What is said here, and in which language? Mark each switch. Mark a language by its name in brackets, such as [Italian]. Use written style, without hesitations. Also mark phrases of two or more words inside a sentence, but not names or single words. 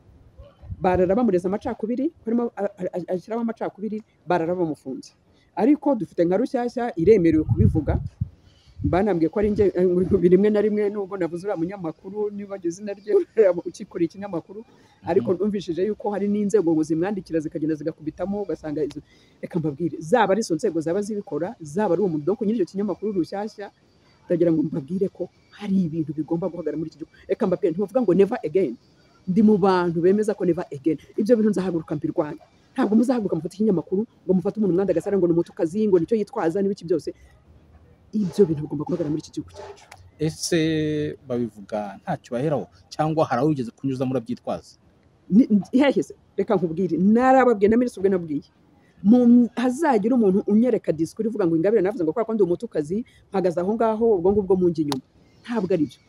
[Kinyarwanda] barara bamureza amacakubiri harimo ashyiraho amacakubiri barara bamufunze ariko dufite nka rushyashya iremerewe kubivuga banambwiye ko ari nge rimwe na rimwe nubwo navuze uriya munyamakuru niba izina rye ukikora ikinyamakuru ariko numvishije yuko hari n'inzego ngo zimwandikira zikagenda zigakubitamo ugasanga reka mbabwire zaba ari izo nzego zaba zibikora zaba ari uwo muntu doko nyir'icyo kinyamakuru rushyashya ndagira ngo mbabwire ko hari ibintu bigomba guhagarara muri iki gihugu. Reka mbabwire ntibavuga ngo [English] never again [Kinyarwanda] ndi mu bantu bemeza ko [English] never again [Kinyarwanda] ibyo bintu nzahaguruka mbirwanya ntabwo muzahaguruka mufata ikinyamakuru ngo mufate umuntu mwanda gasara ngo ni umutukazi ngo nicyo yitwaza n'ibiki byose ibyo bintu bigomba guhagarara muri iki gihugu cyacu. Ese babivuga ntacyo baheraho cyangwa hari aho ugeze kunyuza murabyitwaza heheze reka nkubwire narababwiye na minisitiri ubwe nabwiye hazagira umuntu unyereka disikuru ivuga ngo Ingabire navuze ngo kwa ndi umutukazi mpagaze aho ngaho ubwo ngubwo mu njye inyuma ntabwo ari byo.